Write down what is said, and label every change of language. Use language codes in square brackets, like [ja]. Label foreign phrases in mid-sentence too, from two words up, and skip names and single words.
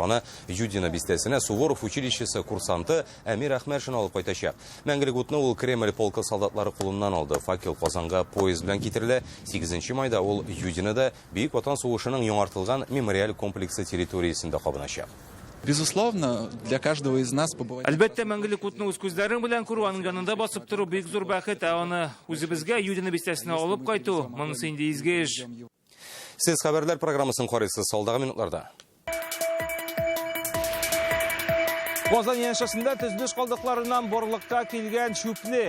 [tt] Аны Юдина бистәсенә Суворов училищесы курсанты Әмир Әхмәшин алып кайтачак. Мәңгелек утны ул Кремль полкы солдатлары кулыннан алды. Факел Казанга поезд белән китерелә. 8 майда ул Юдинада Бөек Ватан сугышының яңартылган мемориаль комплексы территориясендә кабыначак. [ru] Безусловно, для каждого из нас побывать. [tt] Әлбәттә, мәңгелек утны үз күзләрен белән күрү, аның янында басып тору бик зур бәхет, аны үзебезгә Юдина бистәсенә алып кайту, монысы инде изге эш. Сез хәбәрләр программасын карыйсыз, салдагы минутларда. Казан яншасында төзелеш калдыкларыннан борлыкка килгән чүплек.